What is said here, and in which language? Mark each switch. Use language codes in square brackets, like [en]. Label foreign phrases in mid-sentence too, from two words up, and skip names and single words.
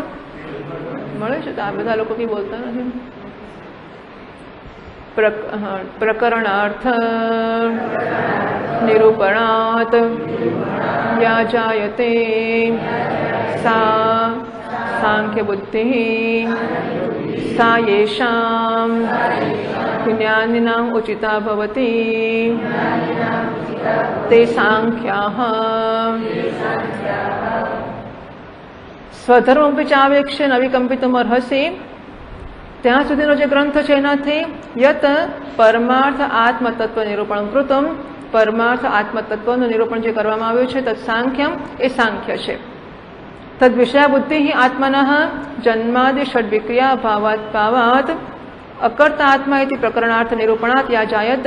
[gu] મળે છે તો આ બધા લોકો કંઈ બોલતા નથી. [sa] प्रकरणार्थ निरूपणात व्याजायते सा सांख्य बुद्धि सा येषां ज्ञानिनाम् उचिता भवति ते सांख्याः. स्वधर्मपि चावेक्ष्य नविकंपितम अर्हसि, [gu] ત્યાં સુધીનો જે ગ્રંથ છે એનાથી [sa] यत परमार्थ आत्मतत्व निरूपण कृतम, [gu] પરમાર્થ આત્મતત્વનું નિરૂપણ જે કરવામાં આવ્યું છે [sa] तत् सांख्यम [gu] એ સાંખ્ય છે. [sa] तद विषया बुद्धि आत्मनः जन्मादि षड्विक्रिया भावात अकर्ता आत्मा इति प्रकरणार्थ निरूपणात या जायते.